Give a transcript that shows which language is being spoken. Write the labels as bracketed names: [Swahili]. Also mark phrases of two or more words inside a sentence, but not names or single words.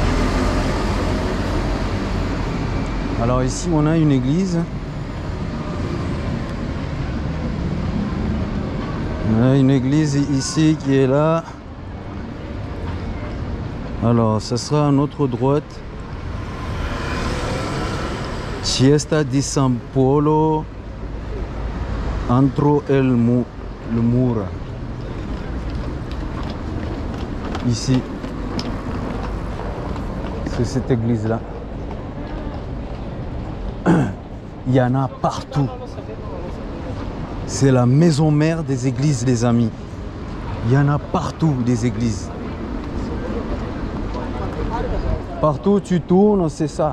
[French] Alors ici, on a une église. On a une église ici qui est là. Alors, ça sera à notre droite. Chiesa di San Polo entro el mura. Ici. C'est cette église-là. Il y en a partout. C'est la maison mère des églises, les amis. Il y en a partout des églises. Partout où tu tournes, c'est ça.